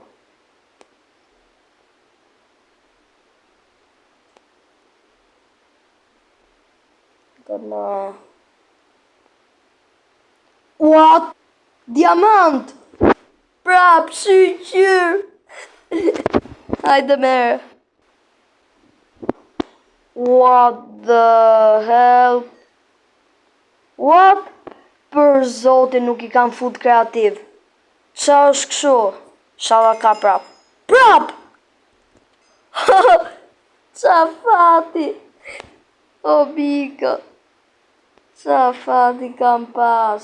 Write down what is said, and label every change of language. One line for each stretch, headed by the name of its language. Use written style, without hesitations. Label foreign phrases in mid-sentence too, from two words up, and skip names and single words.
English: What?
Albanian: Diamant! Prap, shqyr! Hajde merë.
English: What the hell? What?
Albanian: Për zotin nuk i kam fut kreativ. Qa është këshu? Shala ka prap. Prap! Qa fati? O bika. Qa fati kam pas?